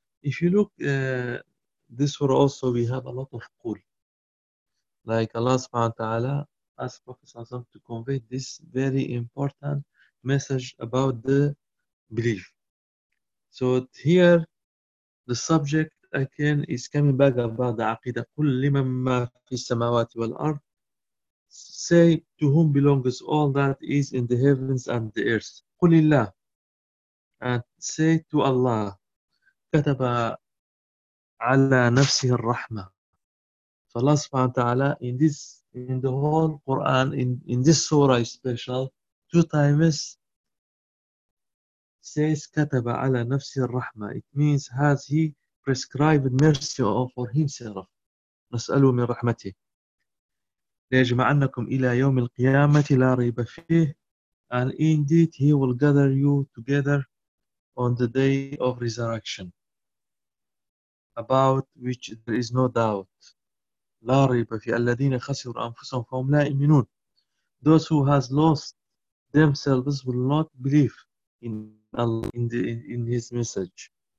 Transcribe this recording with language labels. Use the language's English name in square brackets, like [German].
[English] If you look this surah also, we have a lot of قول. Like Allah subhanahu wa ta'ala asked Prophet sallallahu alaihi wasallam to convey this very important message about the belief. So here the subject again is coming back about the aqidah. [Arabic] قل لمن ما في السماوات والأرض. [English] Say, to whom belongs all that is in the heavens and the earth? [Arabic] قُلِ اللَّهِ. [English] And say to Allah, [Arabic] كَتَبَ عَلَى نَفْسِهِ الرَّحْمَةِ. [English] So Allah subhanahu wa ta'ala, in the whole Quran, in this surah special, two times says, كَتَبَ عَلَى نَفْسِهِ الرَّحْمَةِ. It means, has he prescribed mercy for himself? [Arabic] نَسْأَلُ مِنْ رَحْمَتِهِ. ليجمعنكم إلى يوم القيامة لا ريب فيه. [English] And indeed he will gather you together on the day of resurrection, about which there is no doubt. [Arabic] لا ريب فيه. الذين خسروا أنفسهم فهم لا يؤمنون. [English] Those who has lost themselves will not believe in his message.